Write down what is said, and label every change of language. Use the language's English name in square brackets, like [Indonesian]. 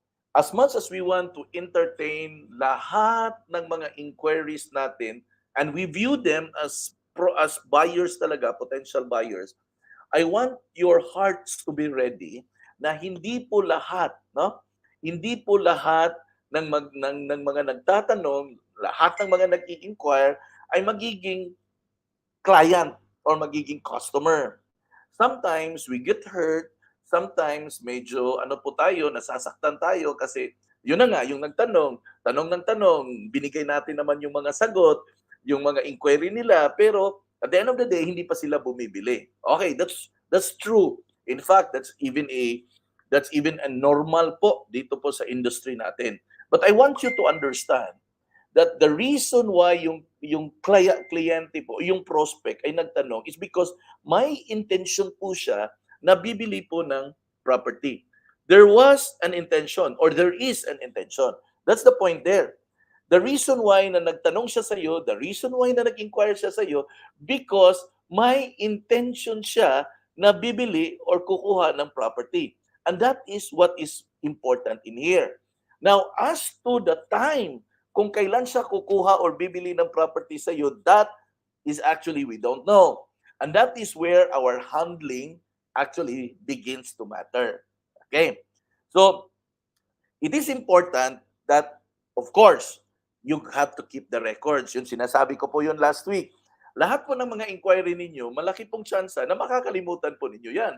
[English] As much as we want to entertain [Filipino] lahat ng mga [English] inquiries natin and we view them as buyers [Filipino] talaga, [English] potential buyers, I want your hearts to be ready [Filipino] na hindi po lahat, no? Hindi po lahat ng mga nagtatanong, lahat ng mga nag-i-inquire ay magiging client or magiging customer. [English] Sometimes we get hurt, [Filipino] sometimes medyo nasasaktan tayo kasi yun na nga, yung tanong ng tanong, binigay natin naman yung mga sagot, yung mga inquiry nila, pero [English] at the end of the day, [Filipino] hindi pa sila bumibili. [English] Okay, that's true. In fact, that's even a normal [Filipino] po dito po sa [English] industry natin. But I want you to understand that the reason why [Filipino] yung kliyente po, yung prospect ay nagtanong [English] is because [Filipino] may intention po siya na bibili po ng property. [English] There was an intention or there is an intention. That's the point there. The reason why [Filipino] na nagtanong siya sa iyo, [English] the reason why [Filipino] na nag-inquire siya sa iyo, because may intention siya na bibili or kukuha ng property. [English] And that is what is important in here. Now, as to the time [Filipino] kung kailan siya kukuha or bibili ng property sa iyo, [English] that is actually we don't know. And that is where our handling actually begins to matter. Okay? So, it is important that, of course, you have to keep the records. [Filipino] Yun, sinasabi ko po yun last week. Lahat po ng mga inquiry ninyo, malaki pong tsansa na makakalimutan po ninyo yan.